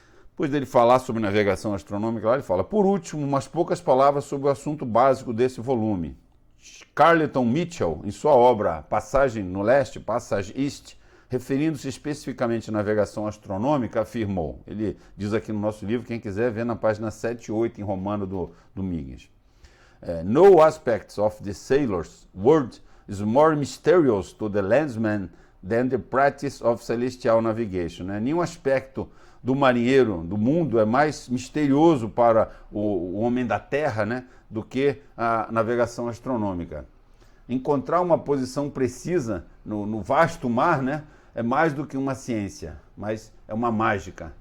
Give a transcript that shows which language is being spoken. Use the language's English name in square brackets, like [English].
[Portuguese] Depois dele falar sobre navegação astronômica, lá ele fala: por último, umas poucas palavras sobre o assunto básico desse volume. Carleton Mitchell, em sua obra Passagem no Leste, Passage East, referindo-se especificamente à navegação astronômica, afirmou, ele diz aqui no nosso livro, quem quiser ver na página 7 e 8 em romano do Miggins. [English] No aspects of the sailor's world is more mysterious to the landsman than the practice of celestial navigation. [Portuguese] Nenhum aspecto do marinheiro, do mundo, é mais misterioso para o homem da terra, né, do que a navegação astronômica. Encontrar uma posição precisa no vasto mar, né, é mais do que uma ciência, mas é uma mágica.